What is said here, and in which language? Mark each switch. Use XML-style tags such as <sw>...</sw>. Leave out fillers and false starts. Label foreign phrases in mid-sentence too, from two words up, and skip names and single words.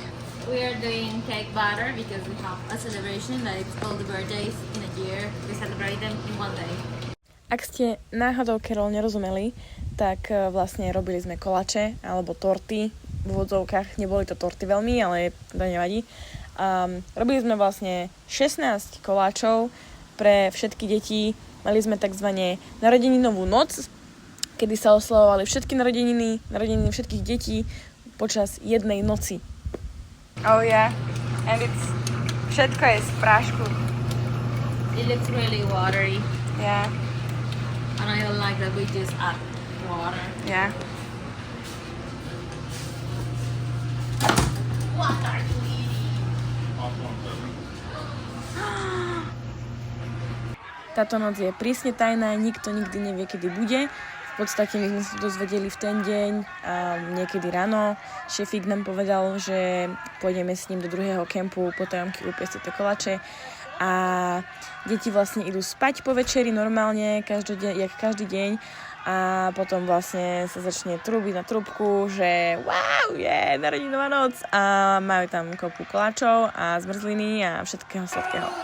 <en>We are doing cake batter because we have a celebration that it's all the birthdays in a year. We celebrate them in one day.</en> <sk>Ak ste náhodou Carol nerozumeli, tak vlastne robili sme kolače alebo torty v úvodzovkách. Neboli to torty veľmi, ale to nevadí. Robili sme vlastne 16 koláčov pre všetky deti. Mali sme tzv. Narodeninovú noc, kedy sa oslavovali všetky narodeniny všetkých detí počas jednej noci.</sk> <en>Oh yeah, and</en> <sk>všetko je z prášku.</sk> <en>It looks really watery. Yeah. And I don't like that we just add water. Yeah. What are you eating?</en> <sk>Táto noc je prísne tajná, nikto nikdy nevie, kedy bude. V podstate my sme sa dozvedeli v ten deň a niekedy ráno. Šefík nám povedal, že pôjdeme s ním do druhého kempu potajomky upiecť tieto kolače a deti vlastne idú spať po večeri normálne, jak každý deň a potom vlastne sa začne trúbiť na trúbku, že wow, je narodinová noc a majú tam kopu koláčov a zmrzliny a všetkého sladkého.</sk>